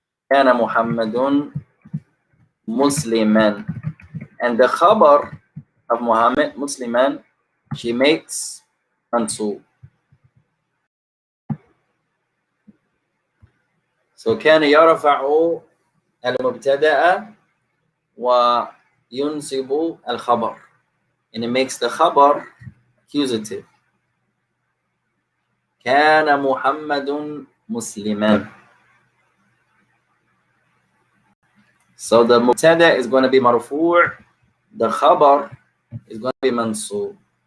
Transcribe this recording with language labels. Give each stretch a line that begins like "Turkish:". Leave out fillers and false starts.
Arabic: Kana Muhammadun Musliman.
English: And the khabar of Muhammad, Musliman, she makes mansub.
Arabic: So كان يرفع المبتدأ وينصب الخبر.
English: And it makes the khabar accusative.
Arabic: كان محمد مسلما.
English: So the mubtada is going to be marfu', the khabar is going to be mansub.